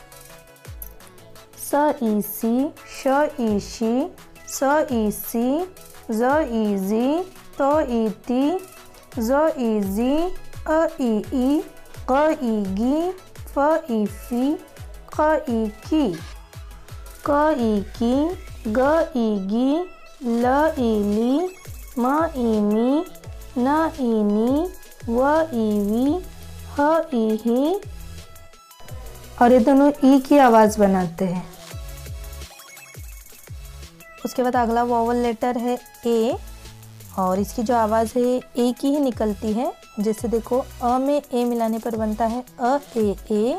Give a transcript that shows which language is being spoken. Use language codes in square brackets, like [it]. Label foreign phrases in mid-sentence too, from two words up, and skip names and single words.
[hi] स ई सी, श ई शी, स ई सी, ज ई जी, तो ई ती, ज ई जी, अ ई ई, क ई गी, फ ई फी, क ई की, क ई की, ग ई गी, ल ई ली, म ई मी, न ई नी, व ई वी, ह ई ही। और ये दोनों ई की आवाज़ बनाते हैं। उसके बाद अगला [en] vowel letter [hi] है ए, और इसकी जो आवाज़ है ए की ही निकलती है। जैसे देखो अ में ए मिलाने पर बनता है अ ए।